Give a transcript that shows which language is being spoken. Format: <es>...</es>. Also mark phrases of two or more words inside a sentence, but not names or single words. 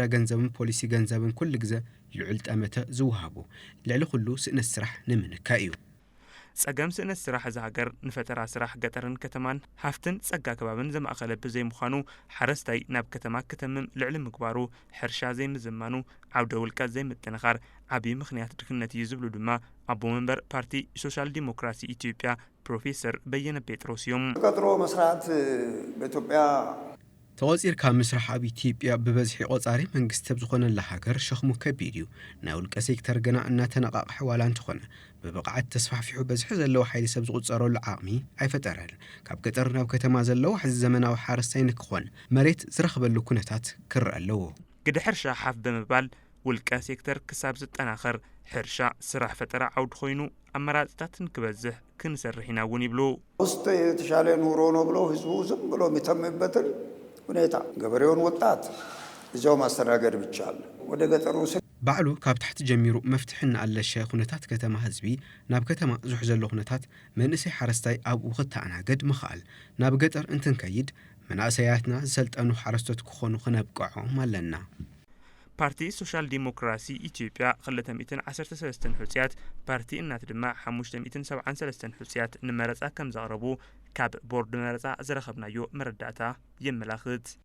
<ti>ገንዘብን ፖሊሲ ገንዘብን ኩሉ ግዜ ልዑል ጠመተ ዝውሃቡ ልዕሊ ኩሉ ስእነ ስራሕ ንምንካ እዩ ጸገም ስእነት ስራሕ ዝሃገር ንፈጠራ ስራሕ ገጠርን ከተማን ሃፍትን ጸጋ ከባብን ዘማእኸለ ብዘይምዃኑ ሓረስታይ ናብ ከተማ ከተምም ልዕሊ ምግባሩ ሕርሻ ዘይምዝማኑ ዓውደ ውልቀት ዘይምጥንኻር ዓብዪ ምኽንያት ድክነት እዩ ዝብሉ ድማ ኣቦ መንበር ፓርቲ ሶሻል ዲሞክራሲ ኢትዮጵያ ፕሮፌሰር በየነ ጴጥሮስ እዮም</ti> <am>ቀጥሮ መስራት በኢትዮጵያ</am> <ti>ተወፂርካ ምስራሕ ኣብ ኢትዮጵያ ብበዝሒ ቆፃሪ መንግስቲ ብዝኾነላ ሃገር ሸኽሙ ከቢድ እዩ ናይ ውልቀ ሴክተር ገና እናተነቃቅሐ ዋላ እንትኾነ ብብቕዓት ተስፋሕፊሑ በዝሒ ዘለዎ ሓይሊ ሰብ ዝቁፀረሉ ዓቕሚ ኣይፈጠረን ካብ ገጠር ናብ ከተማ ዘለዎ ሕዚ ዘመናዊ ሓረስታይ ንክኾን መሬት ዝረኽበሉ ኩነታት ክርአ ኣለዎ ግደ ሕርሻ ሓፍ ብምባል ውልቀ ሴክተር ክሳብ ዝጠናኸር ሕርሻ ስራሕ ፈጠራ ዓውድ ኮይኑ ኣመራፅታት ንክበዝሕ ክንሰርሕ ኢና እውን ይብሉ</ti> <am>ውስጥ የተሻለ ኑሮ ነው ብሎ ህዝቡ ዝም ብሎ የሚተምበትን ሁኔታ ገበሬውን ወጣት እዛው ማስተናገድ ብቻ አለ ወደ ገጠሩ</am> <ti>ባዕሉ ካብ ታሕቲ ጀሚሩ መፍትሕና ኣለሸ ኩነታት ከተማ ህዝቢ ናብ ከተማ ዝሕዘሎ ኩነታት መንእሰይ ሓረስታይ ኣብኡ ክተኣናገድ ምኽኣል ናብ ገጠር እንትንከይድ መናእሰያትና ዝሰልጠኑ ሓረስቶት ክኾኑ ክነብቅዖም ኣለና ፓርቲ ሶሻል ዲሞክራሲ ኢትዮጵያ 213 ሕውፅያት ፓርቲ እናት ድማ 573 ሕውፅያት ንመረፃ ከም ዘቕረቡ ካብ ቦርድ መረፃ ዝረኸብናዮ መረዳእታ የመላኽት</ti>